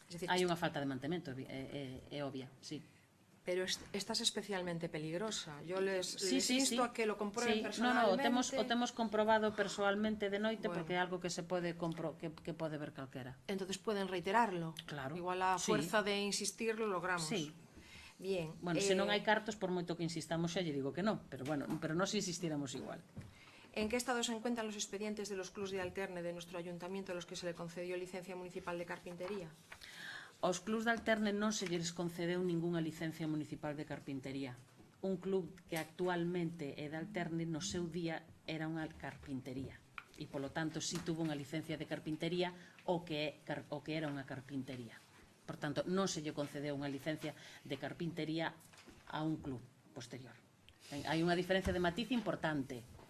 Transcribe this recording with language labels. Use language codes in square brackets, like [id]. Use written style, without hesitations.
[gl] Hai unha falta de mantemento, é obvia, sí. [es] Pero esta es especialmente peligrosa. Yo les insto a que lo comprueben personalmente. [gl] O temos comprobado persoalmente de noite, porque é algo que se pode que pode ver calquera. [es] Entonces pueden reiterarlo. Claro. Igual a fuerza de insistir lo logramos. Sí. Bien. [gl] Bueno, se non hai cartos, por moito que insistamos, xa lle digo que non, pero bueno, pero nós insistiremos igual. [es] ¿En qué estado se encuentran los expedientes de los clubs de alterne de nuestro ayuntamiento a los que se le concedió licencia municipal de carpintería? [gl] Aos clubs de alterne non se lles concedeu ningunha licencia municipal de carpintería. Un club que actualmente é de alterne no seu día era unha carpintería e polo tanto si tuvo unha licencia de carpintería o que era unha carpintería. Por tanto, non se lle concedeu unha licencia de carpintería a un club posterior. Hai unha diferencia de matiz importante.